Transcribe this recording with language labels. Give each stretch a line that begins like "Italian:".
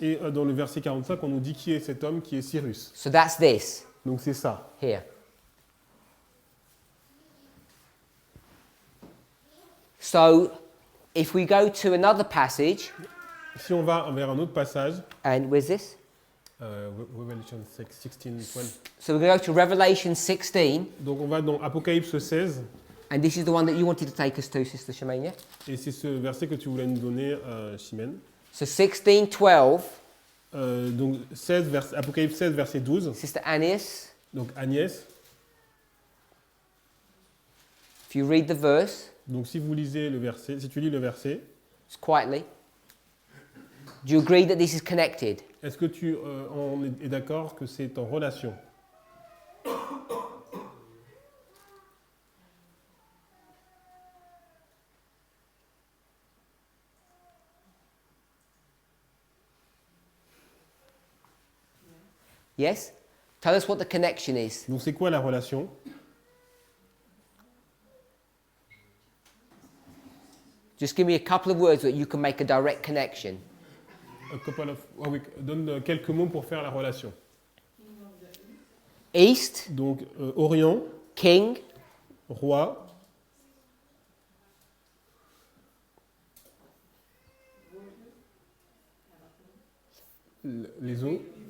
French: Et dans le verset 45, on nous dit qui est cet homme, qui est Cyrus.
English: So that's this
French: Donc c'est ça.
English: here. So if we go to another passage,
French: Si on va vers un autre passage,
English: and where's this? Revelation 16, 12. So we're going to go to Revelation 16,
French: Donc on va dans Apocalypse 16,
English: and this is the one that you wanted to take us to, Sister Shemania.
French: et c'est ce verset que tu voulais nous donner, Chimène.
English: So 16, 12,
French: Donc Apocalypse 16, verset 12.
English: Sister Annius,
French: Donc Agnès,
English: if you read the verse,
French: donc si vous lisez le verset, si tu lis le verset,
English: just quietly, do you agree that this is connected?
French: est-ce que tu es d'accord que c'est en relation?
English: Yes? Tell us what the connection is.
French: Donc c'est quoi la relation?
English: Just give me a couple of words that you can make a direct connection.
French: Oui, donne quelques mots pour faire la relation.
English: East,
French: Donc Orient,
English: king,
French: roi, les eaux,